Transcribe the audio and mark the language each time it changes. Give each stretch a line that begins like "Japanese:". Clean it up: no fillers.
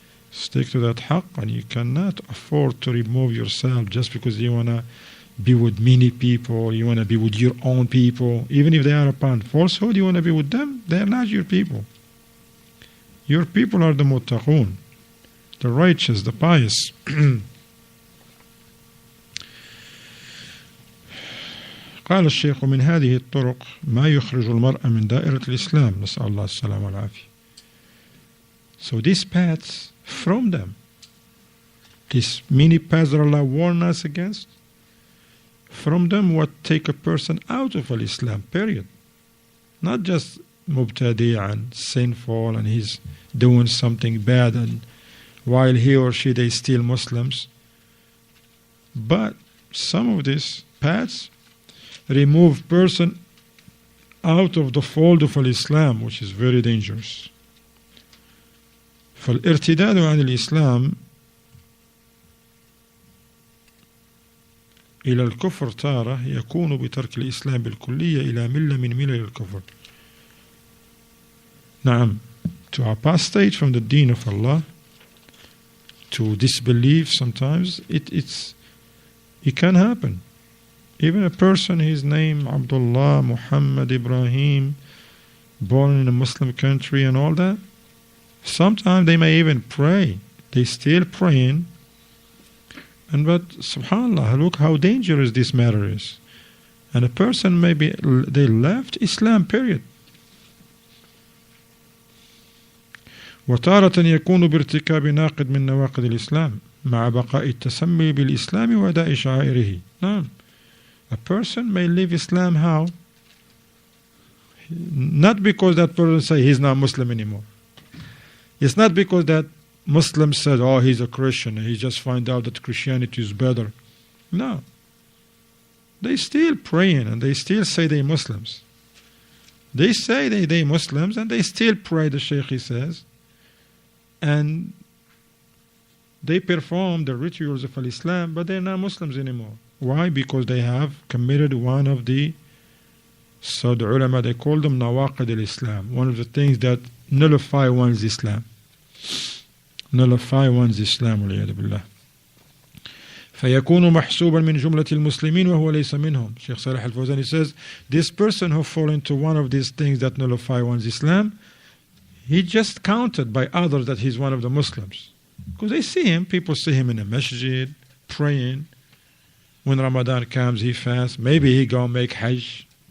English: Stick to that haqq, and you cannot afford to remove yourself just because you want to be with many people, you want to be with your own people, even if they are upon falsehood, you want to be with them, they are not your people. Your people are the muttaqun, the righteous, the pious.
Arabic: قال الشيخ من هذه الطرق ما يخرج المرء من دائرة الإسلام نسأل الله السلامة والعافية.
English: So these paths, from them, these many paths that Allah warned us against, from them what take a person out of Islam, period. Not just mubtadi' and sinful and he's doing something bad and while he or she they still Muslims. But some of these paths remove person out of the fold of Islam, which is very dangerous.
Arabic: فالارتداد عن الإسلام إلى الكفر تارة يكون بترك الإسلام بالكلية إلى ملة من ملل الكفر. نعم,
English: to apostate from the deen of Allah, to disbelieve sometimes, it can happen. Even a person, his name Abdullah, Muhammad, Ibrahim, born in a Muslim country and all that, sometimes they may even pray. They still praying. But subhanAllah, look how dangerous this matter is. And a person maybe they left Islam, period.
Arabic: وتارة يكون بارتكاب ناقض من نواقض الإسلام مع بقاء التسمي بالإسلام وأداء شعائره. نعم.
English: A person may leave Islam how? Not because that person say he's not Muslim anymore. It's not because that Muslim said, oh, he's a Christian and he just find out that Christianity is better. No. They still praying and they still say they're Muslims. They say they're Muslims and they still pray, the Shaykh he says. And they perform the rituals of Islam, but they're not Muslims anymore. Why? Because they have committed one of the, so the ulama, they call them nawaqid al-Islam, one of the things that nullify one's Islam. Nullify one's Islam,
Arabic: والعياذ بالله. فيكون محسوبا من جملة المسلمين وهو ليس منهم.
English: Shaykh Salih al-Fawzan says, this person who fall into one of these things that nullify one's Islam, he just counted by others that he's one of the Muslims. Because they see him, people see him in a masjid, praying. When Ramadan comes, he fasts. Maybe he go make Hajj.